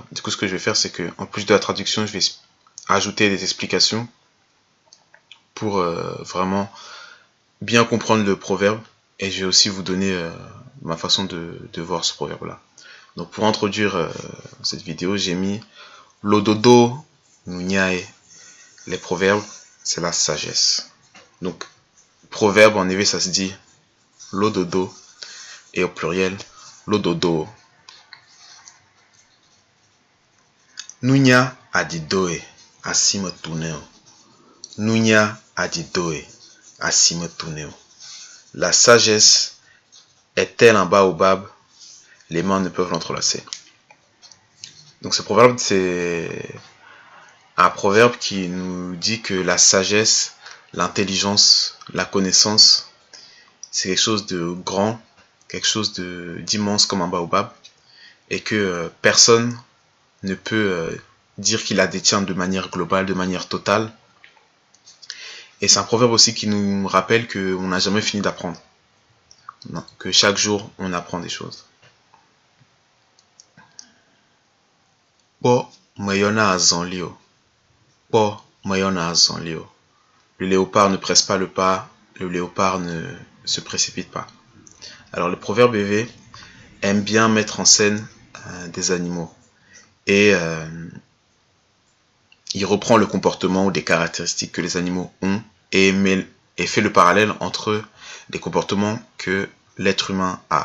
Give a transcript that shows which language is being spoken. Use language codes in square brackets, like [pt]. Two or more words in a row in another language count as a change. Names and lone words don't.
[fr] Du coup, ce que je vais faire, c'est que en plus de la traduction, je vais ajouter des explications pour vraiment bien comprendre le proverbe, et je vais aussi vous donner ma façon de voir ce proverbe-là. Donc, pour introduire cette vidéo, j'ai mis [ee] l'ododo nunyae. [fr] Les proverbes, c'est la sagesse. Donc, proverbe en EV, ça se dit l'ododo, et au pluriel, l'ododo. [ee] Nunya adidoe asime tuneo. Nunya adidoe asime tuneo. [fr] La sagesse est telle un baobab, les mains ne peuvent l'entrelacer. Donc ce proverbe, c'est un proverbe qui nous dit que la sagesse, l'intelligence, la connaissance, c'est quelque chose de grand, quelque chose d'immense comme un baobab, et que personne ne peut dire qu'il la détient de manière globale, de manière totale. Et c'est un proverbe aussi qui nous rappelle qu'on n'a jamais fini d'apprendre. Non, que chaque jour, on apprend des choses. [ee] Po mayona azanlio. Po mayona azanlio. [fr] Le léopard ne presse pas le pas, le léopard ne se précipite pas. Alors le proverbe EV aime bien mettre en scène des animaux. Et il reprend le comportement ou des caractéristiques que les animaux ont et fait le parallèle entre les comportements que l'être humain a.